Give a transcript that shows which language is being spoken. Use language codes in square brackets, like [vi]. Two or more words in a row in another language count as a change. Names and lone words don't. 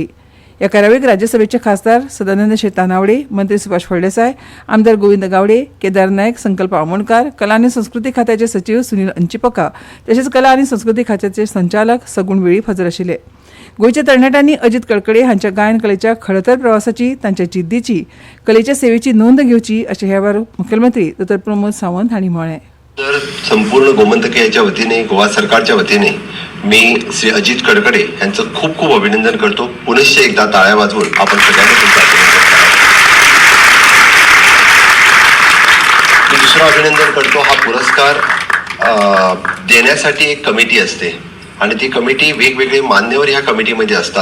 [kok] ह्या कार्यावळीक राज्यसभेचे खासदार सदानंद शेट तानावडे, मंत्री सुभाष फळदेसाय, आमदार गोविंद गावडे, केदार नायक, संकल्प आमोणकार, कला आनी संस्कृती खात्याचे सचिव सुनील अंचिपका तशेंच कला आनी संस्कृती खात्याचे संचालक सगुण वेळीप हजर आशिल्ले. गोंयच्या तरणाट्यांनी अजित कडकडे हांच्या गायन कलेच्या खडतर प्रवासाची, तांच्या जिद्दीची, कलेच्या सेवेची नोंद घेवची अशें ह्या वेळार मुखेलमंत्री डॉ प्रमोद सावंत हांणी म्हळें. [mr] तर संपूर्ण गोमंतकीयाच्या वतीने, गोवा सरकारच्या वतीने मी श्री अजित कडकडे यांचं खूप खूप अभिनंदन करतो. पुनश्च एकदा टाळ्या वाजवून आपण सगळ्यांनी तुमचं अभिनंदन करा. मी दुसरं अभिनंदन करतो. हा पुरस्कार देण्यासाठी एक कमिटी असते आणि ती कमिटी वेगवेगळे मान्यवर ह्या कमिटीमध्ये असतात.